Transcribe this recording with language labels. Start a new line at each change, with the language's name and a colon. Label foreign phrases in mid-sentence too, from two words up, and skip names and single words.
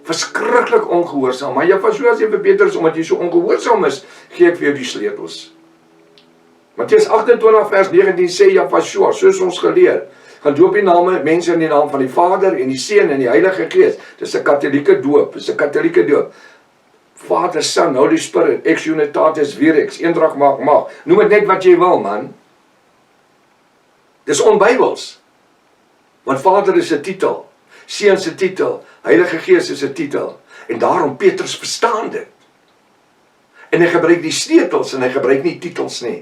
Afrikaans: Verskriklik ongehoorsaam. Maar Jefasjoa sê vir Petrus, omdat jy so ongehoorsaam is, gee ek vir jou die sleutels. Matteus 28 vers 19 sê Jefasjoa, soos ons geleer, gaan doop die name, mense in die naam van die Vader en die Seun en die Heilige Gees. Dis 'n katholieke doop, dis 'n katholieke doop. Vader,
English: Son, Holy Spirit,
Latin: ex unitatis vires,
Afrikaans: eendrag maak mag. Noem dit net wat jy wil, man. Dis onbybels. Want Vader is 'n titel, Seun is 'n titel, Heilige Gees is 'n titel. En daarom Petrus verstaan dit. En hy gebruik die sleutels en hy gebruik nie titels nie.